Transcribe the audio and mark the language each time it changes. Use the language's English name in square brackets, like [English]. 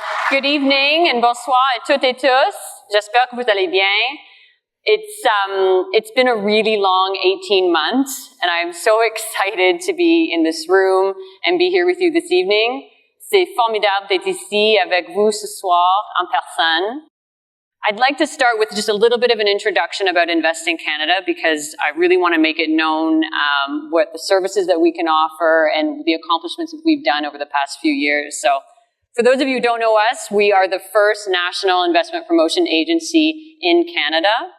[English] Good evening and [French] bonsoir à toutes et tous. J'espère que vous allez bien. [English] It's been a really long 18 months, and I'm so excited to be in this room and be here with you this evening. [French] C'est formidable d'être ici avec vous ce soir en personne. [English] I'd like to start with just a little bit of an introduction about Invest in Canada, because I really want to make it known what the services that we can offer and the accomplishments that we've done over the past few years. So for those of you who don't know us, we are the first national investment promotion agency in Canada.